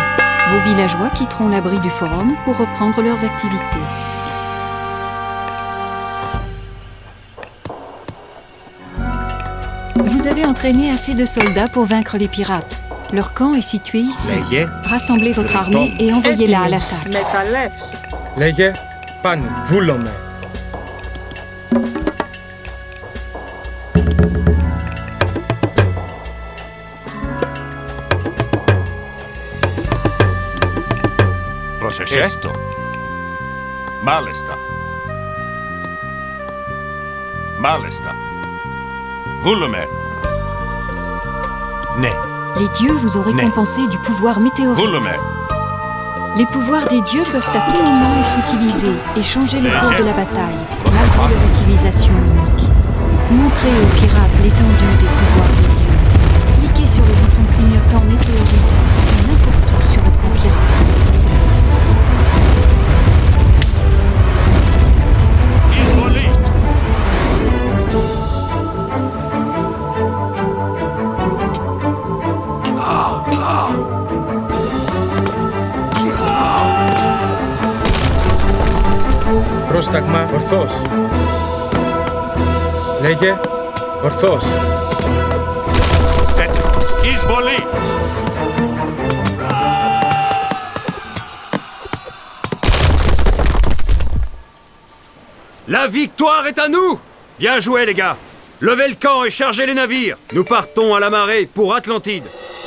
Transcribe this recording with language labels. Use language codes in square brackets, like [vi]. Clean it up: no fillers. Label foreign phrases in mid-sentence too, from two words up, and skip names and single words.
[fr] Vos villageois quitteront l'abri du forum pour reprendre leurs activités. Vous avez entraîné assez de soldats pour vaincre les pirates. Leur camp est situé ici. [el] Λέγε. [fr] Rassemblez votre armée et envoyez-la à [el] Έτοιμη. [fr] l'attaque. [el] Μεταλλεύς. Λέγε πάνω, βούλομαι. Πρόσεξε. Έστω. Μάλιστα. Μάλιστα. Βούλουμε. Ναι. [fr] Les dieux vous ont Mais- récompensé du pouvoir météorique. [el] Βούλουμε. [fr] Les pouvoirs des dieux peuvent à tout moment être utilisés et changer le cours de la bataille, malgré leur utilisation unique. Montrez aux pirates l'étendue des pouvoirs des dieux. Cliquez sur le bouton clignotant météorite et n'importe où sur le camp pirate. [el] Εισβολή. Πρόσταγμα ορθός. Λέγε ορθός. Έτοιμος. Εισβολή. [fr] La victoire est à nous! Bien joué, les gars! Levez le camp et chargez les navires! Nous partons à la marée pour Atlantide!